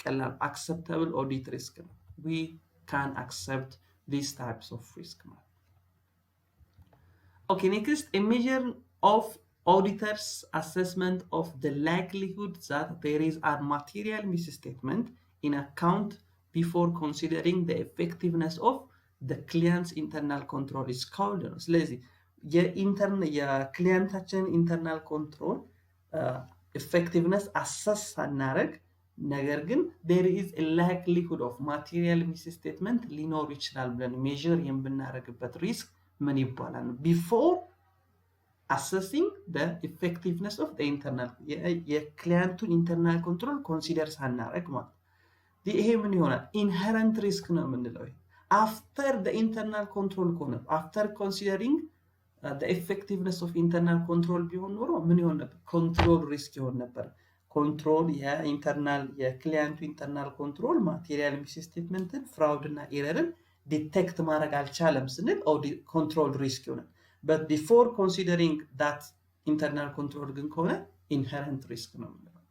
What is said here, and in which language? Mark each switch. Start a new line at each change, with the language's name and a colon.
English: ቀላል acceptable audit risk ነው። we can accept these types of risk ማለት። okay, next, a measure of auditor's assessment of the likelihood that there is a material misstatement in account before considering the effectiveness of the client's internal control is called ነው። ስለዚህ
Amharic: የክሊያንታችን ኢንተርናል ኮንትሮል effectiveness አሰስ ሳናረግ ነገር ግን
English: there is a likelihood of material misstatement
Amharic: ሊኖር ይችላል ብለን ሜዥር የምናደርግበት ሪስክ ምን ይባላል?
English: before assessing the effectiveness of the internal
Amharic: የክሊያንቱን ኢንተርናል ኮንትሮል ኮንሲደር ሳናረግ ማለት ይሄ ምን ይሆናል?
English: inherent risk ነው የምንለው። after the internal control ከሆነ after considering the effectiveness of internal control
Amharic: ቢሆን ኖሮ ምን ይሆን ነበር?
English: control risk ይሆን ነበር።
Amharic: ኮንትሮል የኢንተርናል የክሊያንቱ ኢንተርናል ኮንትሮል ማቴሪያል ሚስ ስቴትመንትን ፍራውድ እና ኤረርን ዲቴክት ማድረግ አልቻለም ስንል ኮንትሮል ሪስክ ይሆናል።
English: but before considering that internal control
Amharic: ግን ከሆነ inherent risk ነው የምንለው።